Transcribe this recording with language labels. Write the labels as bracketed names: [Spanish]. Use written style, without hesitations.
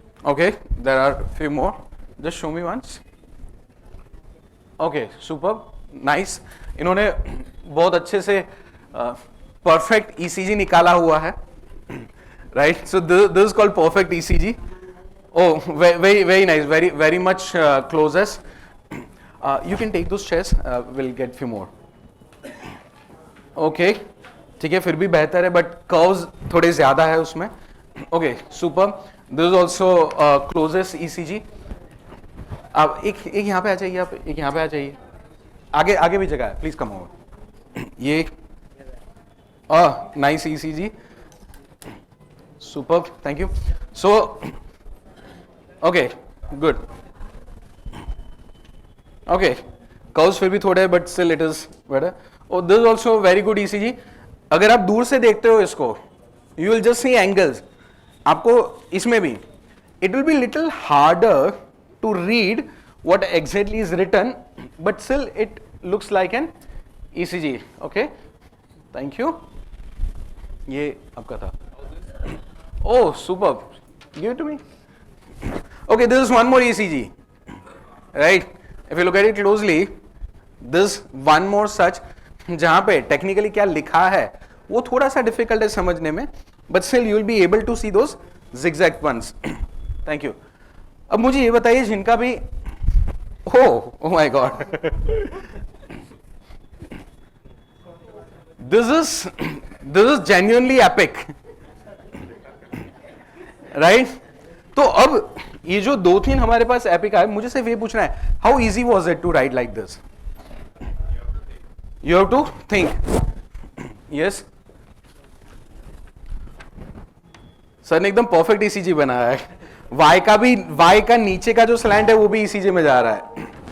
[English] Okay, there are few more, just show me once. Okay, super, nice. [Hindi] इन्होंने बहुत अच्छे से परफेक्ट ईसीजी निकाला हुआ है, right? [English] So this is called perfect ECG. Oh, very nice, very much closest. You can take those chairs, will get few more. Okay, [Hindi] ठीक है, फिर भी बेहतर है, बट कर्व्स थोड़े ज्यादा है उसमें. [English] Okay, super. This is also closest ECG. [Hindi] अब एक यहां पे आ जाइए, आप एक यहां पे आ जाइए. आगे भी जगह है, [English] Please come over. ये nice ECG, super, thank you. So okay, good. Okay, curves फिर भी थोड़े, but still it is better. और this is also very good ECG. [Hindi] अगर आप दूर से देखते हो इसको, [English] You will just see angles. [Hindi] आपको इसमें भी [English] It will be little harder to read what exactly is written, but still it looks like an ECG. Okay, thank you. [Hindi] ये आपका था. [English] Oh, superb. Give it to me. Okay, this is one more ECG, right? If you look at it closely, this one more such, [Hindi] जहाँ पे technically क्या लिखा है वो थोड़ा सा difficult है समझने में, [English] but still you will be able to see those zigzag ones. Thank you. [Hindi] अब मुझे ये बताइए जिनका भी [English] Oh my God. This is genuinely epic, right? [Hindi] तो अब ये जो 2-3 हमारे पास एपिक है, मुझे सिर्फ ये पूछना है, [English] how easy was it to write like this? You have to think. Yes. [Hindi] Sir ने एकदम परफेक्ट ईसीजी बनाया है. वाई का नीचे का जो स्लैंट है वो भी ईसीजी में जा रहा है.